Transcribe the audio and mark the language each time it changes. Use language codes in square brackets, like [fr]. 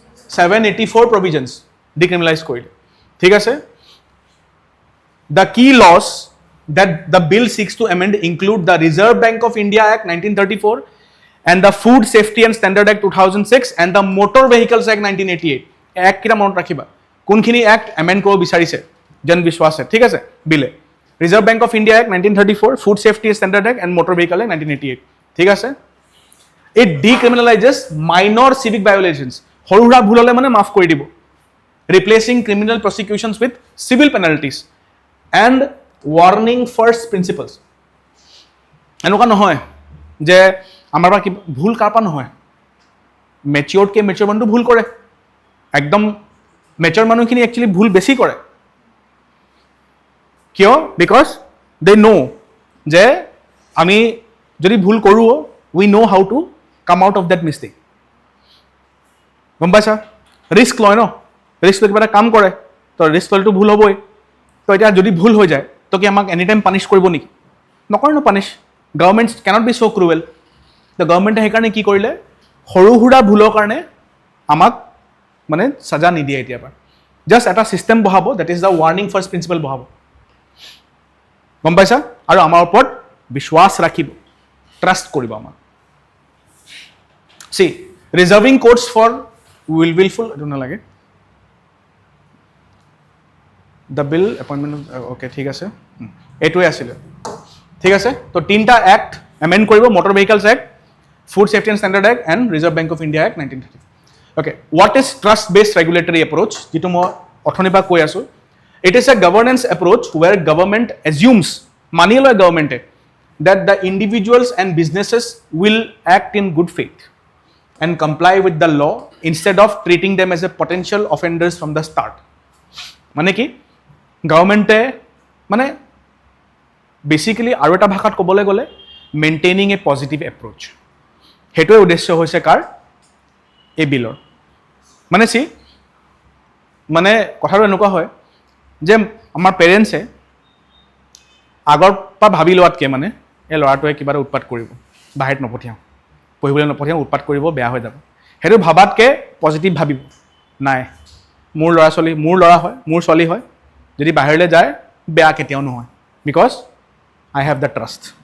[en] 784 provisions decriminalize [as] কৰিলে। ঠিক আছে, [en] the key laws that the bill seeks to amend include the Reserve Bank of India Act 1934 and the Food Safety and Standard Act 2006 and the Motor Vehicles Act 1988. [as] Act কিটা মনত ৰাখিবা, কোনখিনি act amend কৰিব বিচাৰিছে জন বিশ্বাসে। ঠিক আছে, বিলে reserve bank of India act 1934, food safety standard act and motor vehicle act 1988। [en] ঠিক আছে, it decriminalizes minor civic violations. [as] সৰু সুৰা ভুল হ'লে মানে মাফ কৰি দিব, [en] Replacing criminal prosecutions with civil penalties and warning first principles. [as] এনেকুৱা নহয় যে আমাৰ পৰা কিবা ভুল কাৰ পৰা নহয়, মেচিয়ৰ্ডকে মেচিয়ৰ মানুহটো ভুল কৰে, একদম মেচিয়ৰ মানুহখিনি একচুৱেলি ভুল বেছি কৰে। কিয়? [en] because they know' [as] যে আমি যদি ভুল কৰোঁ, [en] We know' how to come out of that mistake. [as] গম পাইছা? ৰিস্ক লয় ন, ৰিস্ক লৈ কিবা এটা কাম কৰে, তো ৰিস্ক ল'লেতো ভুল হ'বই। তো এতিয়া যদি ভুল হৈ যায় তো কি আমাক এনি টাইম পানিছ কৰিব নেকি? নকৰে ন পানিছ। গভৰ্ণমেণ্ট কেনট বি চ' ক্ৰুৱেল। তো গভৰ্ণমেণ্টে সেইকাৰণে কি কৰিলে, সৰু সুৰা ভুলৰ কাৰণে আমাক মানে সাজা নিদিয়ে এতিয়াৰ পৰা, জাষ্ট এটা ছিষ্টেম বহাব, [en] that is the warning first principle [as] বহাব। গম পাইছা? আৰু আমাৰ ওপৰত বিশ্বাস ৰাখিব, ট্ৰাষ্ট কৰিব আমাক। [en] reserving courts for willful, [as] এইটো নালাগে। দ্য বিল এপইণ্টমেণ্ট, অ'কে ঠিক আছে, এইটোৱে আছিলে। ঠিক আছে, তো 3টা এক্ট এমেণ্ড কৰিব, motor vehicles act, food safety and standard act and reserve bank of India act 1930। [en] okay, what is trust based regulatory approach, [as] যিটো মই অথনিৰ পৰা কৈ আছোঁ। [en] it is a governance approach where government assumes, [as] মানি লয় গভৰ্ণমেণ্টে, [en] that the individuals and businesses will act in good faith and comply with the law instead of treating them as a potential offenders from the start. [as] মানে কি, গভৰ্ণমেণ্টে মানে basically আৰু এটা ভাষাত ক'বলৈ গ'লে [en] maintaining a positive approach, [as] সেইটোৱে উদ্দেশ্য হৈছে কাৰ, এই বিলৰ। মানে কথাটো এনেকুৱা হয় যে আমাৰ পেৰেণ্টছে আগৰ পৰা ভাবি লোৱাতকৈ মানে এই ল'ৰাটোৱে কিবা এটা উৎপাত কৰিব, বাহিৰত নপঠিয়াওঁ, পঢ়িবলৈ নপঠিয়াওঁ, উৎপাত কৰিব, বেয়া হৈ যাব, সেইটো ভাবাতকৈ পজিটিভ ভাবিব, নাই মোৰ ল'ৰা ছোৱালী, মোৰ ল'ৰা হয়, মোৰ ছোৱালী হয়, যদি বাহিৰলৈ যায় বেয়া কেতিয়াও নহয়, [en] Because I have the trust.